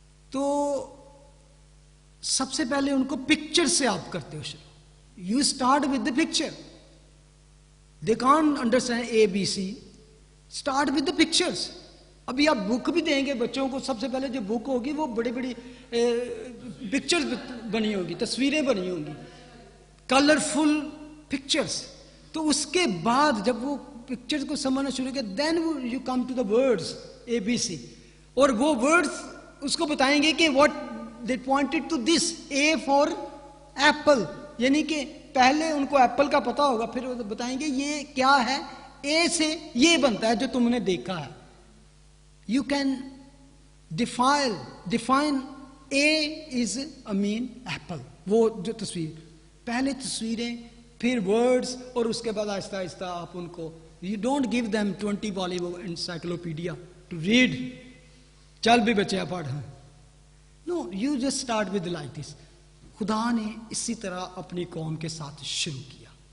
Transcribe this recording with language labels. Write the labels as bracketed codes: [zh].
[ur] تو سب سے پہلے ان کو پکچر سے آپ کرتے ہو شروع. [en] You start with the picture. They can't understand A B C. Start with the pictures. [ur] ابھی آپ بک بھی دیں گے بچوں کو, سب سے پہلے جو بک ہوگی وہ بڑی بڑی پکچرز بنی ہوگی, تصویریں بنی ہوں گی, کلرفل پکچرز. تو اس کے بعد جب وہ پکچرز کو سمجھنا شروع کیا, [en] Then you come to the words A B C. [ur] اور وہ ورڈز اس کو بتائیں گے کہ [en] What they pointed to this. [ur] A for apple, یعنی کہ پہلے ان کو ایپل کا پتا ہوگا, پھر وہ بتائیں گے یہ کیا ہے, اے سے یہ بنتا ہے جو تم نے دیکھا ہے. [en] You can define A is a man apple. [ur] وہ جو تصویر, پہلے تصویریں, پھر ورڈز, اور اس کے بعد آہستہ آہستہ آپ ان کو, [en] you don't give them [ur] 20 والی انسائکلوپیڈیا ٹو ریڈ, چل بھی بچے پڑھ. [en] No, you just start with like this. [ur] خدا نے اسی طرح اپنی قوم کے ساتھ شروع کیا.